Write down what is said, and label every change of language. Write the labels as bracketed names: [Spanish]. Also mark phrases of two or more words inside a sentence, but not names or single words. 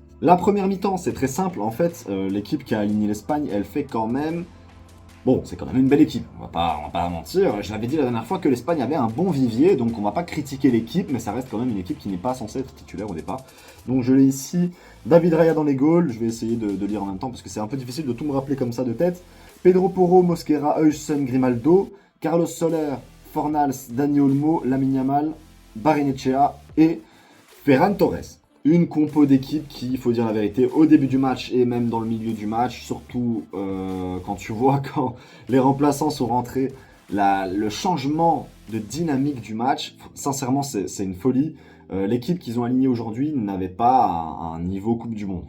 [French] La première mi-temps, c'est très simple. En fait, l'équipe qui a aligné l'Espagne, elle fait quand même... Bon, c'est quand même une belle équipe, on va pas mentir. Je l'avais dit la dernière fois que l'Espagne avait un bon vivier, donc on va pas critiquer l'équipe, mais ça reste quand même une équipe qui n'est pas censée être titulaire au départ. Donc je l'ai ici, David Raya dans les goals, je vais essayer de lire en même temps parce que c'est un peu difficile de tout me rappeler comme ça de tête. Pedro Porro, Mosquera, Heusen, Grimaldo, Carlos Soler, Fornals, Dani Olmo, Lamine Yamal, Barrenechea et Ferran Torres. Une compo d'équipe qui, il faut dire la vérité, au début du match et même dans le milieu du match, surtout quand tu vois quand les remplaçants sont rentrés, le changement de dynamique du match, sincèrement, c'est une folie. L'équipe qu'ils ont alignée aujourd'hui n'avait pas un niveau Coupe du Monde.